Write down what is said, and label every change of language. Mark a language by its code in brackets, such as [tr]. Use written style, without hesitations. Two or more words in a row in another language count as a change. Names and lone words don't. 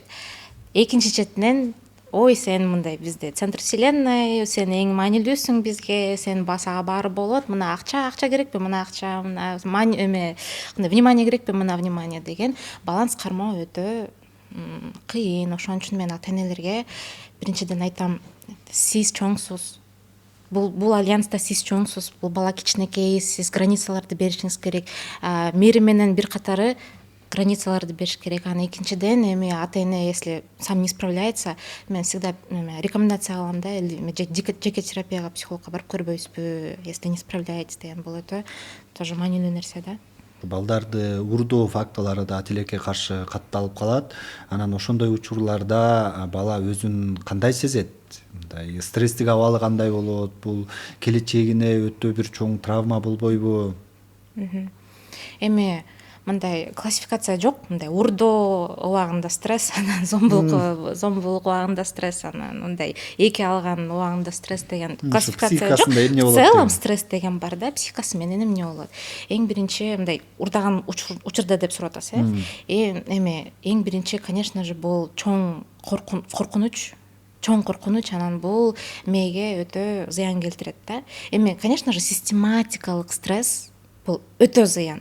[ky] Экинчи четинен ой, сен мындай бизде [ru] центр вселенной, [ky] сен эң маанилүүсүң бизге, сен сага баары болот, мына акча керекпи, мына акча, мына внимание керекпи, мына внимание деген баланс кармоо өтө кыйын. Ошон үчүн мен ата энелерге биринчиден айтам, сиз чоңсуз. Бул альянста сиз чоңсуз, бул бала кичинекей, сиз границаларды беришиңиз керек. Мээри менен бир катары границаларды бериш керек. Аны экинчиден эми ата эне [ru] если сам не справляется, [ky] мен [ru] всегда рекомендация [ky] кылам да, жеке терапияга, психологко барып көрбөйсүзбү, [ru] если не справляетесь деген. [ky] Бул өтө тоже маанилүү нерсе да. Балдарды урдоо фактылары да тилекке каршы катталып калат. Анан ошондой учурларда бала өзүн кандай сезет? Мындай стресстик абалы кандай болот? Бул келечегине өтө бир чоң травма болбойбу? Эми мындай классификация жок, мындай урдоо убагында стресс, анан зомбулук убагында стресс, анан мындай эки алган убагында стресс деген классификация жок. [ru] В целом [ky] стресс деген бар да, психикасы менен эмне болот? Эң биринчи мындай урдаган учурда деп сурап атасыз, эми эң биринчи, [ru] конечно же, [ky] бул чоң коркунуч, анан бул мээге өтө зыян келтирет да. Эми, [ru] конечно же, [ky] систематикалык стресс бул өтө зыян.